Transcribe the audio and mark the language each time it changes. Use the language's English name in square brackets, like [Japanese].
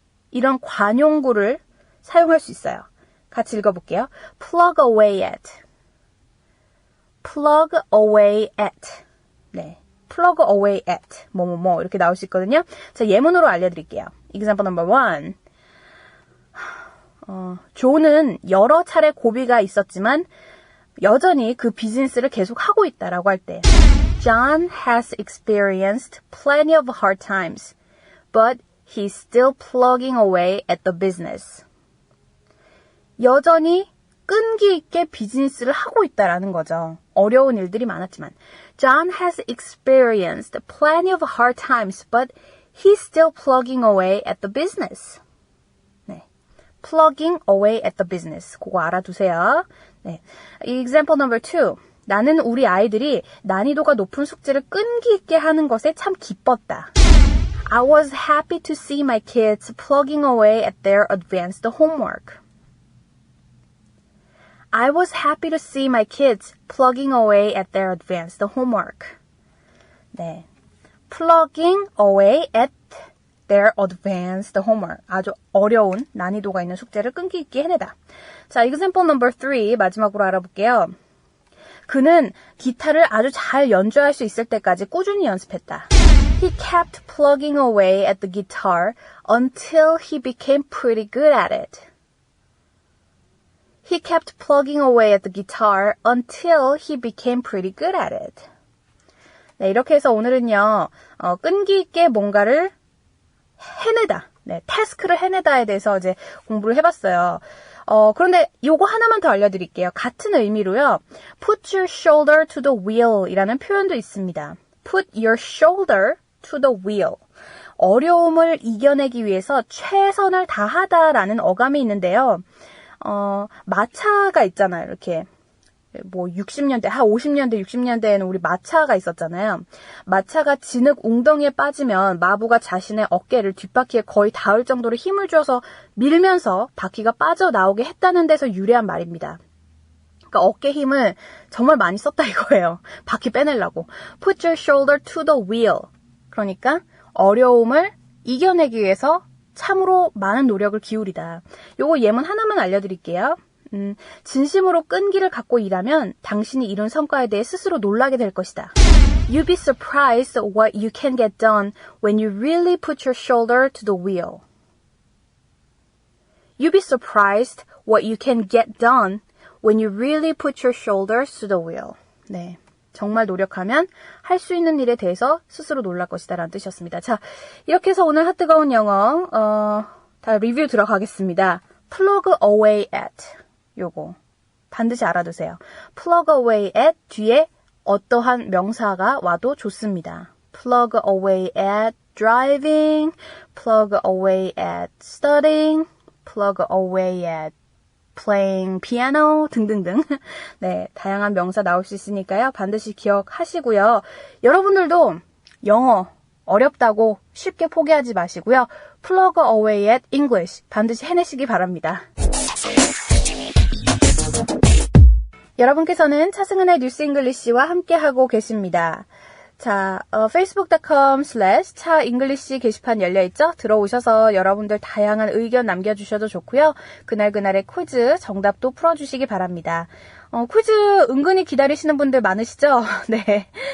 [Korean] 이런 관용구를 사용할 수 있어요. 같이 읽어볼게요. [English] plug away at. plug away at. 네. plug away at. [Korean] 뭐뭐뭐 이렇게 나올 수 있거든요. 자, 예문으로 알려드릴게요. [English] example number 1. [Korean] 조는 여러 차례 고비가 있었지만 여전히 그 비즈니스를 계속 하고 있다라고 할 때 [English] John has experienced plenty of hard times, but he's still plugging away at the business. [Korean] 여전히 끈기 있게 비즈니스를 하고 있다라는 거죠. 어려운 일들이 많았지만 [English] John has experienced plenty of hard times, but he's still plugging away at the business. 네, plugging away at the business. [Korean] 그거 알아두세요. 네, [English] example number 2. [Korean] 나는 우리 아이들이 난이도가 높은 숙제를 끈기 있게 하는 것에 참 기뻤다. [English] I was happy to see my kids plugging away at their advanced homework. I was happy to see my kids plugging away at their advanced homework. 네, plugging away at their advanced homework. [Korean] 아주 어려운 난이도가 있는 숙제를 끈기 있게 해내다. 자, [English] example number 3 [Korean] 마지막으로 알아볼게요. 그는 기타를 아주 잘 연주할 수 있을 때까지 꾸준히 연습했다. [English] He kept plugging away at the guitar until he became pretty good at it. He kept plugging away at the guitar until he became pretty good at it. [Korean] 네, 이렇게 해서 오늘은요, 끈기 있게 뭔가를 해내다, 네, 태스크를 해내다에 대해서 이제 공부를 해봤어요. 그런데 요거 하나만 더 알려드릴게요. 같은 의미로요, [English] put your shoulder to the wheel [Korean] 이라는 표현도 있습니다. [English] put your shoulder to the wheel. [Korean] 어려움을 이겨내기 위해서 최선을 다하다라는 어감이 있는데요. 마차가 있잖아요. 이렇게 뭐 60년대, 50년대, 60년대에는 우리 마차가 있었잖아요. 마차가 진흙 웅덩이에 빠지면 마부가 자신의 어깨를 뒷바퀴에 거의 닿을 정도로 힘을 줘서 밀면서 바퀴가 빠져나오게 했다는 데서 유래한 말입니다. 그러니까 어깨 힘을 정말 많이 썼다 이거예요. 바퀴 빼내려고. [English] Put your shoulder to the wheel. [Korean] 그러니까 어려움을 이겨내기 위해서 참으로 많은 노력을 기울이다. 요거 예문 하나만 알려드릴게요. 진심으로 끈기를 갖고 일하면 당신이 이룬 성과에 대해 스스로 놀라게 될 것이다. [English] You'll be surprised what you can get done when you really put your shoulder to the wheel. You'll be surprised what you can get done when you really put your shoulders to the wheel. [Korean] 네. 정말 노력하면 할 수 있는 일에 대해서 스스로 놀랄 것이다 라는 뜻이었습니다. 자, 이렇게 해서 오늘 핫뜨거운 영어 다 리뷰 들어가겠습니다. [English] plug away at [Korean] 요거 반드시 알아두세요. plug away at 뒤에 어떠한 명사가 와도 좋습니다. [English] plug away at driving, plug away at studying, plug away at playing piano 등등등. [Korean] 네, 다양한 명사 나올 수 있으니까요. 반드시 기억하시고요. 여러분들도 영어 어렵다고 쉽게 포기하지 마시고요. [English] plug away at English [Korean] 반드시 해내시기 바랍니다. 여러분께서는 차승은의 뉴스 잉글리시와 함께하고 계십니다. 자, facebook.com/차잉글리시 게시판 열려있죠? 들어오셔서 여러분들 다양한 의견 남겨주셔도 좋고요. 그날그날의 퀴즈 정답도 풀어주시기 바랍니다. 퀴즈 은근히 기다리시는 분들 많으시죠? 네.